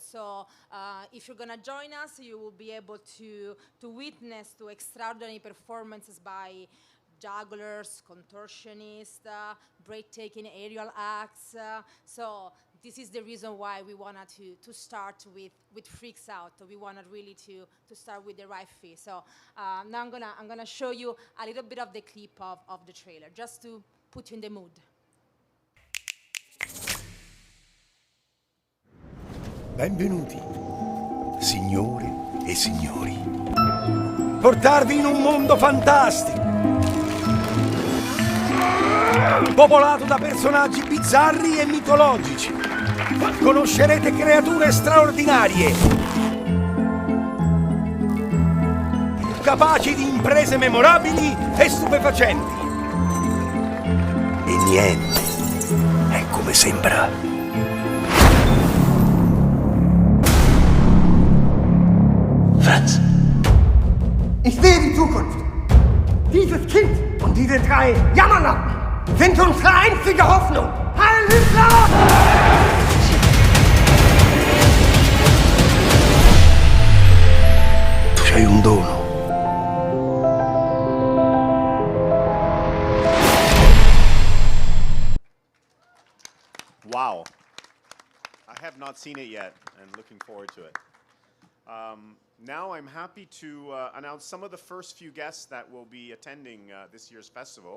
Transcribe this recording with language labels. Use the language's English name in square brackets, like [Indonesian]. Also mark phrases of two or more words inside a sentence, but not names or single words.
[English] So if you're gonna join us, you will be able to witness to extraordinary performances by jugglers, contortionists, breathtaking aerial acts. So this is the reason why we wanted to start with Freaks Out. We wanted really to start with the right fee. So now I'm gonna show you a little bit of the clip of the trailer, just to put you in the mood. [Italian] Benvenuti, signore e signori. Portarvi in un mondo fantastico, popolato da personaggi bizzarri e mitologici. Conoscerete creature straordinarie, capaci di imprese memorabili e stupefacenti. E niente è come sembra. [German] Franz. Ich sehe die Zukunft. Dieses Kind und diese 3 Jammerlappen sind unsere einzige Hoffnung. Heil Hitler! [Italian] Tu sei un dono. [English] Wow. I have not seen it yet and looking forward to it. Now I'm happy to announce some of the first few guests that will be attending this year's festival.